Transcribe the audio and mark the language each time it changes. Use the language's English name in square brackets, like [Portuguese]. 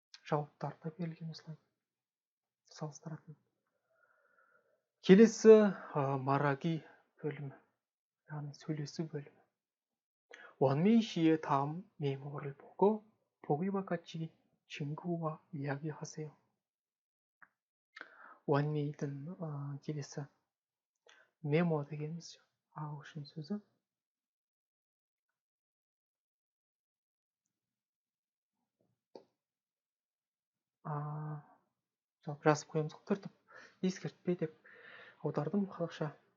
[Kazakh] жауаптарды берілген осылай салыстыратын. келесі мараги бөлімі, яғни сөйлесу бөлімі. [Korean] 원메이 씨의 다음 메모를 보고 보기와 같이 친구와 이야기하세요. [Kazakh] 원메이дің келесі 메모 дегеніміз ағылшын сөзі. жазып қоямыз, түртіп ескертпе деп аудардым қазақша.